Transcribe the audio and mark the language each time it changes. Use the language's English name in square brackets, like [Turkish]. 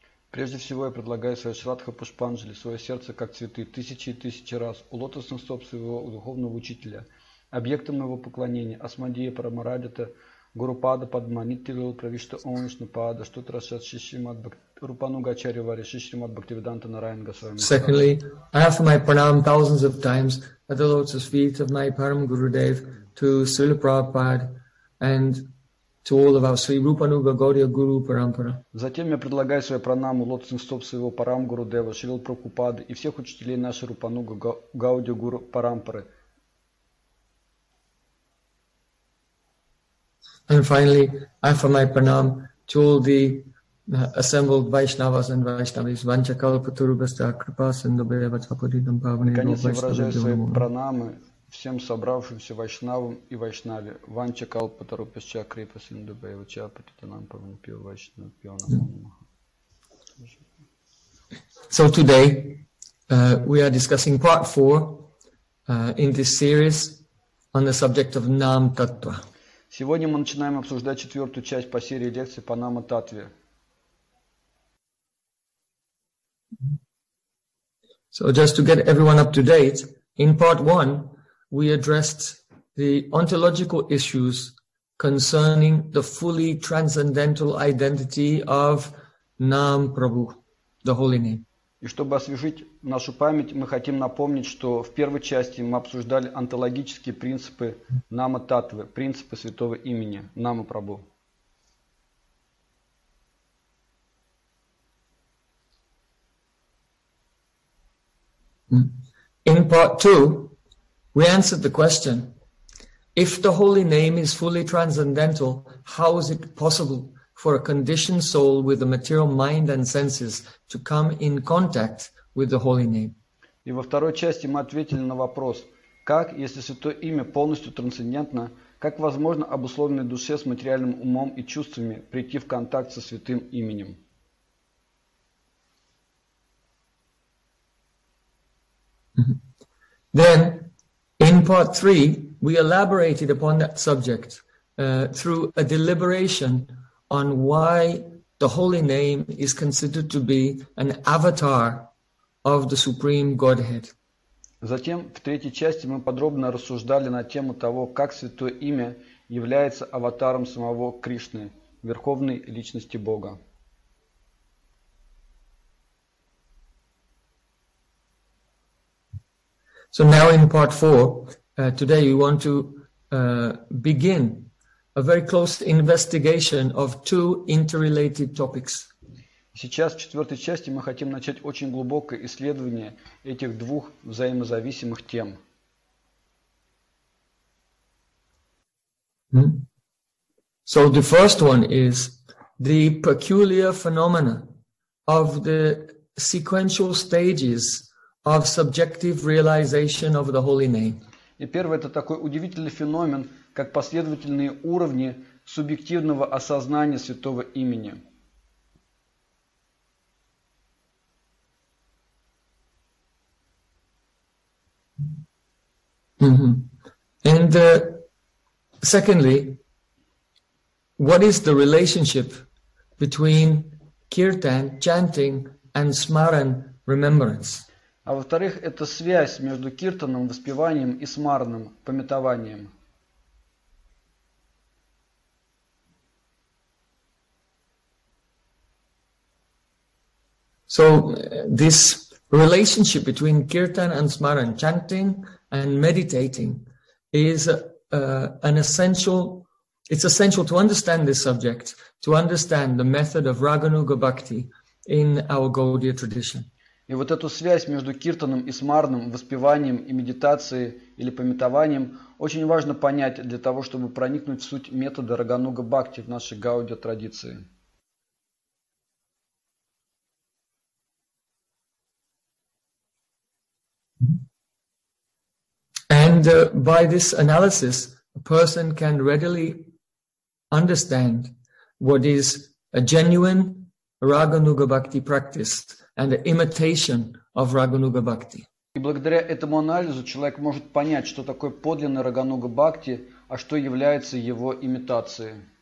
[Russian] Прежде всего я предлагаю свое Шрадха Пушпанджали, свое сердце, как цветы, тысячи и тысячи раз у лотосных стоп своего духовного учителя, объекта моего поклонения, Асмадия Парамарадита, Гурупада Падма, Нитилил Правишта Овишна Пада, Штутрашат Шишримад Рупануга Варя, Шишримад Бхактивиданта Нараян Госвами Махарадж. [English] Secondly, I offer my pranam thousands of times at the lotus feet of my Param Gurudev to Srila Prabhupada and to all of our Sri Rupanuga Gaudiya Guru Parampara. [Russian] Затем я предлагаю свою пранаму, лотосный стоп своего Парам Гуру Дева, Шрила Прабхупады и всех учителей нашей Рупануга Гауди Гуру Парампары. [English] And finally, I offer my pranam to all the assembled Vaishnavas and Vaishnavis, [Sanskrit] Vancha Kalpa Turubhyasya Kripa Sindhubhyo Bhavaneyo [Russian] Наконец, я выражаю [Sanskrit] Vaishnavibhyo [Russian] свои [Sanskrit] Namo Namah. [Russian] пранамы всем собравшимся вайшнавам и вайшнаве. [Sanskrit] Ванча калпа тарупасча крипа синду баева ча патитанам павану пьё вайшнава пьё намо намаха. [English] So today, we are discussing part four in this series on the subject of Nam Tattva. [Russian] Сегодня мы начинаем обсуждать четвертую часть по серии лекций по нама-таттве. [English] So just to get everyone up to date, in part one, we addressed the ontological issues concerning the fully transcendental identity of Nam Prabhu, the holy name. [Russian] И чтобы освежить нашу память, мы хотим напомнить, что в первой части мы обсуждали онтологические принципы Нама-таттвы, принципы святого имени Нама-прабху. [English] In part two, we answered the question, if the holy name is fully transcendental, how is it possible for a conditioned soul with a material mind and senses to come in contact with the holy name? [Russian] И во второй части мы ответили на вопрос, как, если святое имя полностью трансцендентно, как возможно обусловленной душе с материальным умом и чувствами прийти в контакт со святым именем? [English] Then, in part three, we elaborated upon that subject through a deliberation on why the holy name is considered to be an avatar of the Supreme Godhead. [Russian] Затем в третьей части мы подробно рассуждали на тему того, как святое имя является аватаром самого Кришны, верховной личности Бога. [English] So now in part four, today we want to begin a very close investigation of two interrelated topics. [Russian] Сейчас в четвертой части мы хотим начать очень глубокое исследование этих двух взаимозависимых тем. [English] So the first one is the peculiar phenomena of the sequential stages of subjective realization of the Holy Name. [Russian] И первое — это такой удивительный феномен, как последовательные уровни субъективного осознания святого имени. [English] And secondly, what is the relationship between kirtan, chanting, and smaran, remembrance? [Russian] А во-вторых, это связь между киртаном, воспеванием, и смаранным, памятованием. [English] So this relationship between kirtan and smaran, chanting and meditating, is an essential. It's essential to understand this subject, to understand the method of Raganuga Bhakti in our Gaudiya tradition. [Russian] И вот эту связь между киртаном и смарным, воспеванием и медитацией или памятованием, очень важно понять для того, чтобы проникнуть в суть метода Рагануга Бхакти в нашей Гаудия традиции. [English] And by this analysis, a person can readily understand what is a genuine Raganuga Bhakti practice and the imitation of Raganuga Bhakti. [Russian] И благодаря этому анализу человек может понять, что такое подлинный Рагануга Бхакти, а что является его имитацией.